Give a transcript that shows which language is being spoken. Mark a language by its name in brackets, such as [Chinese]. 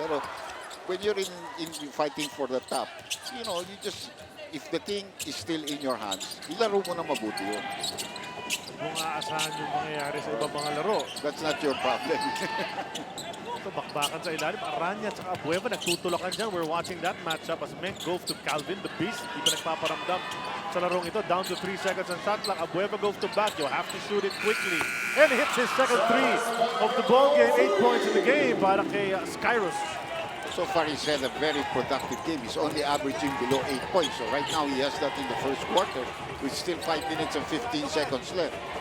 [English] Pero when you're in fighting for the top, you just, if the thing is still in your hands, [Filipino] ilaro mo na mabuti yun. Kung aasahan yung mangyayari sa ibang mga laro. [English] That's not your problem. [Filipino] Ito, bakbakan sa ilalim. Aranya at Abueva nagtutulakan dyan. [English] We're watching that matchup as Meng goes to Calvin, the beast. [Filipino] Di pa nagpaparamdam sa larong ito. [English] Down to 3 seconds on shot clock. Abueva goes to back. You have to shoot it quickly. And hits his second 3 of the ball game. 8 points in the game [Filipino] para kay [English] Skyros. So far, he's had a very productive game. He's only averaging below 8 points. So right now, he has that in the first quarter with still 5 minutes and 15 seconds left.